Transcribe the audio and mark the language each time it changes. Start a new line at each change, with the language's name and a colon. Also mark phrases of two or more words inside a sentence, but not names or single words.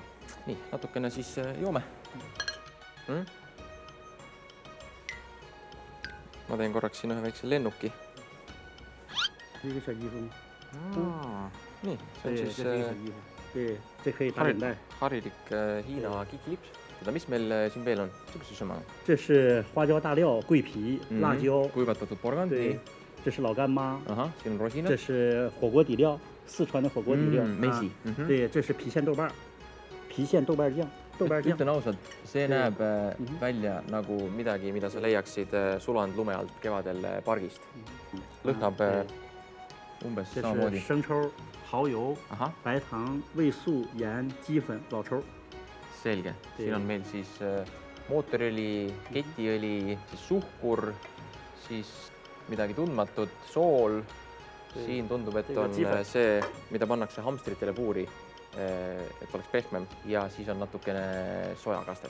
Estonian: Nii, natukene siis joome. Ma teen korraks siin ühe väikse lennuki. Nii, see on siis harilik Hiina kikilips. Mis meil siin veel on?
Chinese: 这是花椒大料、桂皮、辣椒、
Estonian: kuivatatud porgandi.
Chinese: 这是老干妈。
Estonian: siin on rosinad.
Chinese: 这是火锅底料，四川的火锅底料。
Estonian: mesi.
Chinese: 对，这是郫县豆瓣酱。
Estonian: Ütlen ausalt, see näeb välja nagu midagi, mida sa leiaksid sulanud lume alt kevadel pargist. Lõhnab umbes samamoodi.
Chinese: 生抽、蚝油、白糖、味素、盐、鸡粉、老抽。
Estonian: Selge. Siin on meil siis mootoriõli, ketiõli, siis suhkur, siis midagi tundmatut, sool. Siin tundub, et on see, mida pannakse hamstritele puuri, et oleks pehmem ja siis on natukene sojakastet.